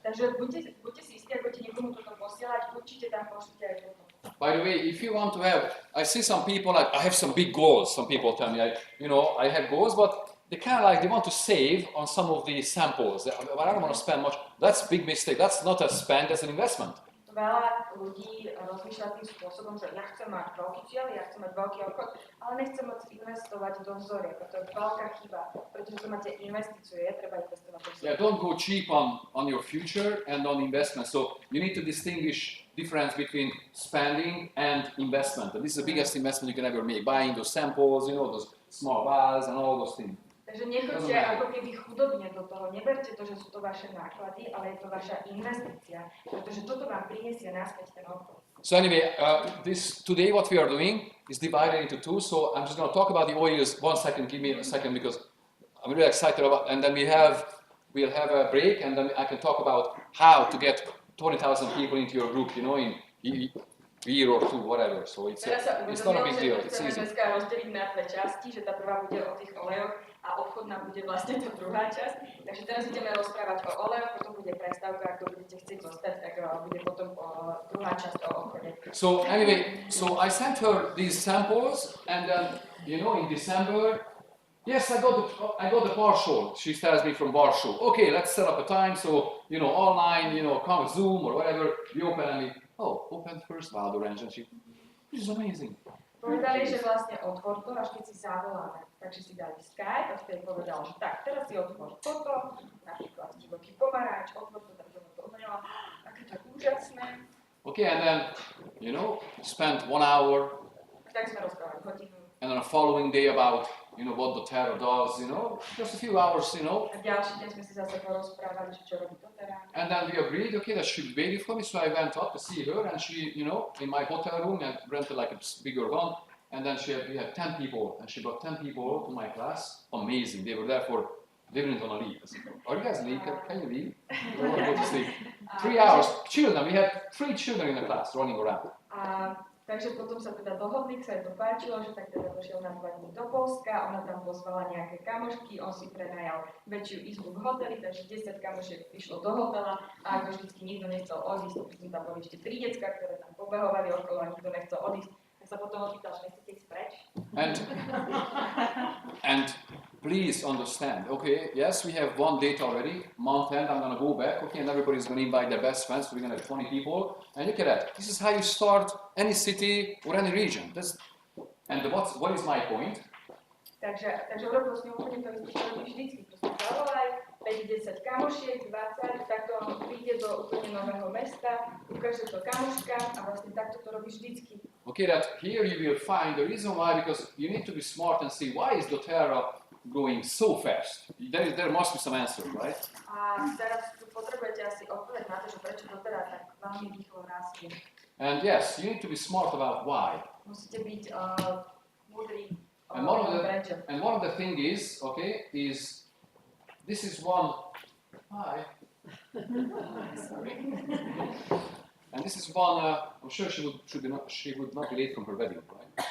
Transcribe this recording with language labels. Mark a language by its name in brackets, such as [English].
[Slovak] Takže buďte si istí, ak budete niekomu toto posielať, určite tam pošlite aj toto. [English] By the way, if you want to have, I see some people like, I have some big goals. Some people tell me, I have goals, but they kind of they want to save on some of the samples. But I don't want to spend much. That's a big mistake. That's not a spend, that's an investment. [Slovak] Veľa ľudí rozmýšľa tým spôsobom, že ja chcem mať veľký cieľ, ja chcem mať veľký obchod, ale nechcem moc investovať do vzoriek. To je veľká chyba, pretože to máte investíciu, treba investovať do vzoriek. [English] Yeah, don't go cheap on your future and on investment. So you need to distinguish difference between spending and investment. And this is the biggest investment you can ever make. Buying those samples, you know, those small vials and all those things. [Slovak] Takže nechoďte ako keby chudobne do toho, neberte to, že sú to vaše náklady, ale je to vaša investícia, pretože toto vám prinesie naspäť ten obchod. [English] So anyway, today what we are doing is divided into two. So I'm just going to talk about the oils. 1 second, give me a second because I'm really excited about. And then we'll have a break, and then I can talk about how to get 20,000 people into your group. You know, in a year or two, whatever. So it's not a big deal. It's easy. [Slovak] Dneska rozdeliť na dve časti, že tá prvá bude o tých olejoch a obchodná bude vlastne tá druhá časť. Takže teraz ideme rozprávať o olejoch, potom bude prestávka, ak to budete chcieť zostať, tak bude potom druhá časť o obchode. [English] So anyway, so I sent her these samples, and then you know in December, yes, I got the partial. She tells me from Warsaw. Okay, let's set up a time. So you know, online, you know, come Zoom or whatever. We open and we open first wild orange, and she, this is amazing. [Slovak] Povedali, že vlastne otvor to, až keď si zavoláme. Takže si dali Skype a vtedy povedal, že tak, teraz si otvor toto, napríklad divoký pomaranč, otvor to, tak to omenila, aké to úžasné. [English] Okay, and then, you know, spent 1 hour. [Slovak] Tak sme rozprávali hodinu. [English] And then the following day about, you know, what doTERRA does, you know, just a few hours, you know. [Slovak] A ďalší deň sme si zase porozprávali, čo robí doTERRA. [English] And then we agreed, okay, that she waited for me, so I went up to see her, and she, you know, in my hotel room, I rented like a bigger one, and then we had 10 people, and she brought 10 people to my class. Amazing, they were there they didn't want to leave. I said, are you guys leave? Can you leave? I don't want to go to sleep. 3 hours, children, we had 3 children in the class running around. [Slovak] Takže potom sa teda dohodli, sa jej to páčilo, že tak teda došiel na 2 dní do Poľska, ona tam pozvala nejaké kamošky, on si prenajal väčšiu izbu v hoteli, takže 10 kamošiek išlo do hotela a ako vždycky nikto nechcel odísť, pretože tam boli ešte 3 decka, ktoré tam pobehovali okolo a nikto nechcel odísť, tak sa potom opýtal, že nechcete ísť preč. [English] And please understand, okay, yes, we have one date already, month end, I'm going to go back, okay, and everybody's going to invite their best friends, so we're going to have 20 people, and look at that, this is how you start any city or any region. What is my point? [Slovak] Takže urobil s ňou úplne to isté, čo robíš vždycky, proste zavolaj, 5-10 kamošiek, 20, takto on príde do úplne nového mesta, ukáže to kamoškám a vlastne takto to robíš vždycky. [English] Okay, that here you will find the reason why, because you need to be smart and see why is doTERRA growing so fast. There must be some answer, right? [Slovak] A teraz tu potrebujete asi odpoveď na to, že prečo doTERRA tak veľmi rýchlo rastie. [English] And yes, you need to be smart about why. [Slovak] Musíte byť múdri. [English] And one of the thing is, okay, is this is one. Hi. Sorry. And this is one. I'm sure she would not be late from her wedding, right?